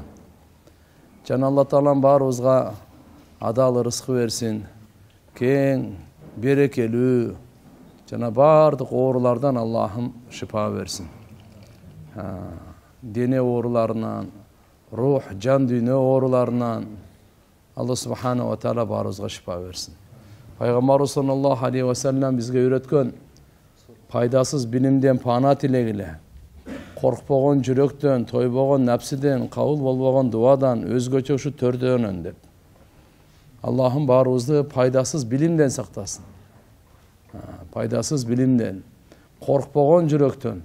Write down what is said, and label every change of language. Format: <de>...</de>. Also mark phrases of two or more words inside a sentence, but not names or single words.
<ky>Жана Алла Таалам баарыбызга адал рызкы берсин, кең, берекелүү, жана бардык оорулардан Аллахым шифа берсин. Дене ооруларынан, рух, жан дүйнө ооруларынан Алла</ky> <ar>سبحانه وتعالى</ar> <ky>баарыбызга шифа берсин. Пайгамбарыбыз</ky> <ar>صلى الله عليه وسلم</ar> <ky>бизге үйрөткөн пайдасыз билимден пана тилегиле, коркпогон жүрөктөн, тойбогон напсиден, кабыл болбогон дуадан, өзгөчө ушу төрдөөнөн деп. Аллахым баарыбызды пайдасыз билимден сактасын. Пайдасыз билимден, коркпогон жүрөктөн.</ky>